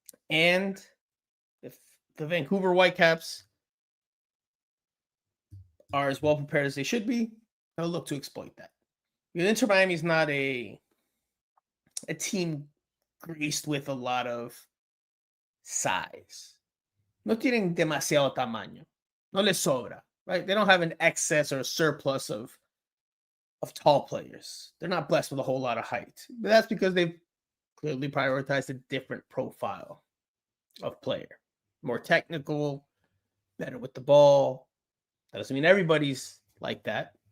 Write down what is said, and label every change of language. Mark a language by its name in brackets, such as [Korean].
[English] And if the Vancouver Whitecaps are as well prepared as they should be, they'll look to exploit that. Because Inter Miami is not a team graced with a lot of size. [Spanish] No tienen demasiado tamaño. No les sobra, [English] right? They don't have an excess or a surplus of tall players. They're not blessed with a whole lot of height. But that's because they've clearly prioritized a different profile of player. More technical, better with the ball. That doesn't mean everybody's like that.